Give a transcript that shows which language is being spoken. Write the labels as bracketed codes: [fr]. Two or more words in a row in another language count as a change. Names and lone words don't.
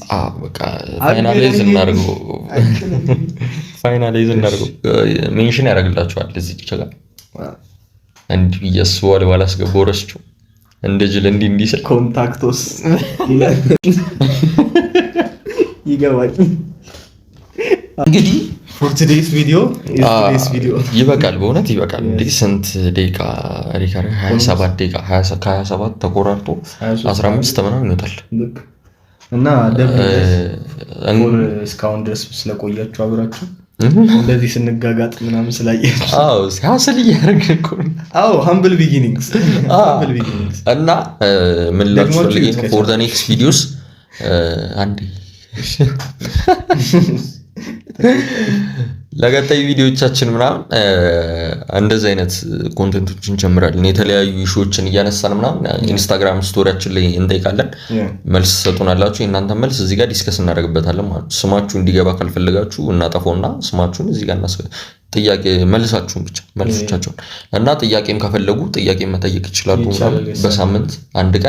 [am] በቃ ፋይናላይዝ እናድርገው ሜንሽን ያደርግላችኋል እዚህ ጋር እንዲህ እያስበዋል ባላስገባው ረስቼው እንደ ጅል እንዲህ ስል ኮንታክቶስ ይገባል። እንግዲህ [en] for today's video [am] ይበቃል፣ በእውነት ይበቃል። እንዴ ስንት ደቂቃ ሪካርድ? 27 ደቂቃ ከ27 ተቆራርጦ 15 ምናምን ይወጣል። እና እስካሁን ድረስ ስለቆያችሁ አብራችሁ እንደዚህ ስንጋጋጥ ምናምን ስላያችሁ ሲያስል እያደረግን እኮ [en] humble beginnings [am] እና ምን ላችሁ ፈልጌ ነው [en] for the next videos [am] አንዴ ለቀጣይ ቪዲዮዎቻችን ምናምን እንደዚህ አይነት ኮንቴንቶችን እንጨምራለን። የተለያዩ ኢሹዎችን እያነሳን ምናምን ኢንስታግራም ስቶሪያችን ላይ እንጠይቃለን። መልስ ሰጡናላችሁ። የእናንተ መልስ እዚህ ጋር ዲስከስ እናደርግበታለን ማለት ነው። ስማችሁ እንዲገባ ካልፈለጋችሁ እናጠፋውና ስማችሁን እዚህ ጋር ጥያቄ መልሳችሁን ብቻ መልሶቻችሁን እና ጥያቄም ከፈለጉ ጥያቄ መጠየቅ ይችላሉ። በሳምንት አንድ ቀን